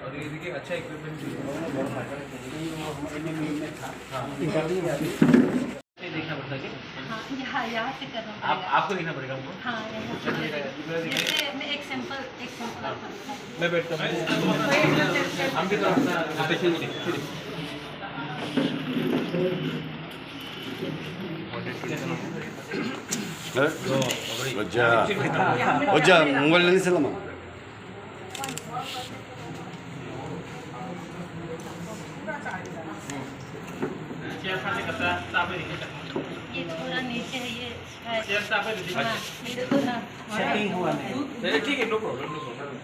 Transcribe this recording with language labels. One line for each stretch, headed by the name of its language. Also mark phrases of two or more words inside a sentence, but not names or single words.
Hindi: और ये देखिए अच्छा इक्विपमेंट भी देखना पड़ता है। हाँ, यहाँ से करना पड़ेगा। आपको देखना पड़ेगा हमको। हाँ, यहाँ से जैसे मैं एक सैंपल मैं बैठता हूँ। हम भी तो अपना 어제 몽골랜드 살라마 ये थोड़ा नीचे है ये मेरे को ना सेटिंग हुआ नहीं। ठीक है,
English: no problem no problem.